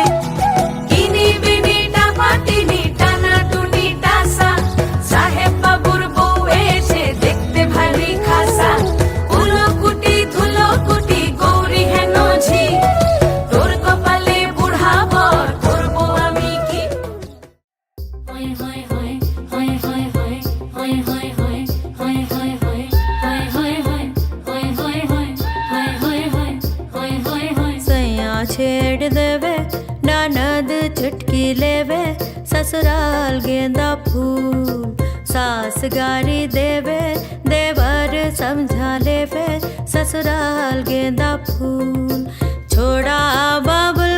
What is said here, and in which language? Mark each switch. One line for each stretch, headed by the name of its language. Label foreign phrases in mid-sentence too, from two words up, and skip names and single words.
Bangla: ইনি বিনি টাপাটিনি টানা টুনি টাসা, সাহেব বাবুর বউ এসে দেখতে ভারী খাসা। ধুলো কুটি গৌরী হেন ঝি, তোর কপালে বুড়া বর করবো আমি কি।
Hindi: सैया छेड़ देवे ननद चुटकी लेवे, ससुराल गेंदा फूल सास गारी देवे देवर समझा लेवे ससुराल गेंदा फूल छोड़ा बाबा